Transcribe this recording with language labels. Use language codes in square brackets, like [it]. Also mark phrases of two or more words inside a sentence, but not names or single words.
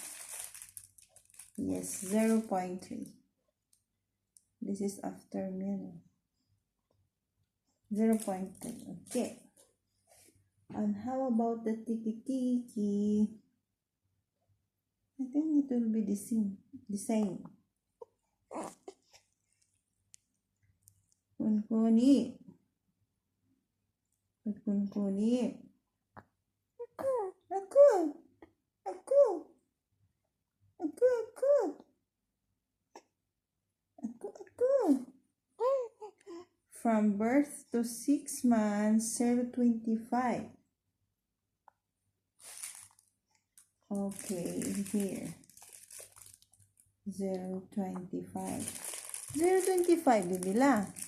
[en] Yes, 0.3. This is after meal. 0.3. Okay. And how about the tiki? I think it will be the same. Kunkuni. Kunkuni. Aku. Aku. Aku. Aku. Aku. Aku. From birth to 6 months, 0.25. Okay, here. 0.25. 0.25, bibila.